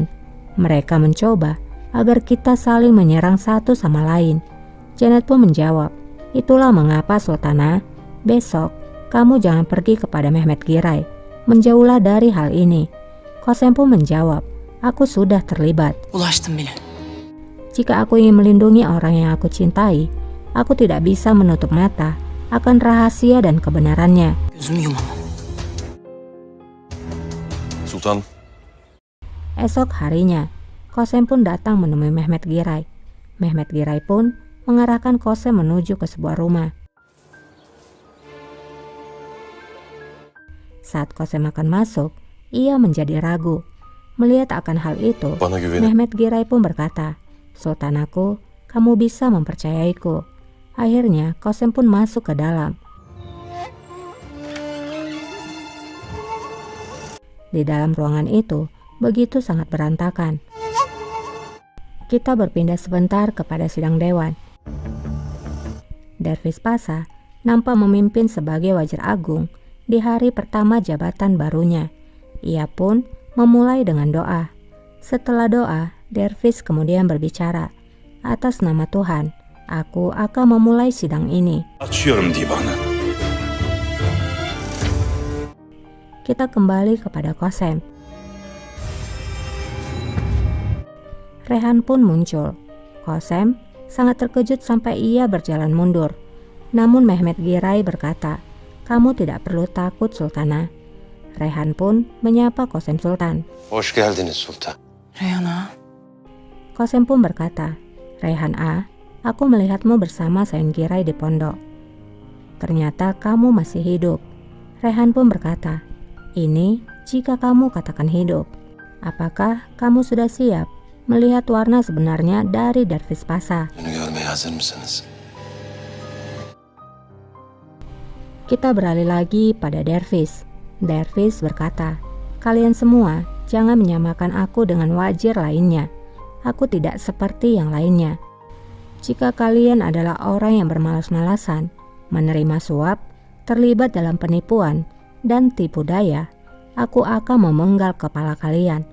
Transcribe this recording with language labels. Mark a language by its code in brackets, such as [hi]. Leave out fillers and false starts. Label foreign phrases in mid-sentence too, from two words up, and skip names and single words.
[id] Mereka mencoba agar kita saling menyerang satu sama lain. Janet pun menjawab, itulah mengapa Sultana, besok kamu jangan pergi kepada Mehmet Giray. Menjauhlah dari hal ini. Qasem pun menjawab, aku sudah terlibat. [tr] Ulaştım bile. [id] Jika aku ingin melindungi orang yang aku cintai, aku tidak bisa menutup mata akan rahasia dan kebenarannya. [tr] Gözümü yumamam. Sultan, [id] Esok harinya, Qasem pun datang menemui Mehmet Giray. Mehmet Giray pun mengarahkan Qasem menuju ke sebuah rumah. Saat Qasem akan masuk, ia menjadi ragu. Melihat akan hal itu, [tr] bana güvenin. [id] Mehmet Giray pun berkata, Sultanaku, kamu bisa mempercayaiku. Akhirnya Qasem pun masuk ke dalam. Di dalam ruangan itu begitu sangat berantakan. Kita berpindah sebentar kepada sidang dewan. Dervish Pasha nampak memimpin sebagai wajar agung di hari pertama jabatan barunya. Ia pun memulai dengan doa. Setelah doa, Dervish kemudian berbicara, atas nama Tuhan, aku akan memulai sidang ini. [tr] Açıyorum divanı. [id] Kita kembali kepada Qasem. Rehan pun muncul. Qasem sangat terkejut sampai ia berjalan mundur. Namun Mehmet Giray berkata, kamu tidak perlu takut Sultana. Rehan pun menyapa Qasem Sultan. [tr] Hoş geldiniz Sultan. Reyhan ağa. [id] Qasem pun berkata, Rehan A, aku melihatmu bersama Sain Giray di pondok. Ternyata kamu masih hidup. Rehan pun berkata, ini jika kamu katakan hidup. Apakah kamu sudah siap melihat warna sebenarnya dari Dervish Pasha? [tr] Beni görmeye hazır mısınız? [id] Kita beralih lagi pada Dervish. Dervish berkata, kalian semua jangan menyamakan aku dengan wajir lainnya. Aku tidak seperti yang lainnya. Jika kalian adalah orang yang bermalas-malasan, menerima suap, terlibat dalam penipuan, dan tipu daya, aku akan memenggal kepala kalian.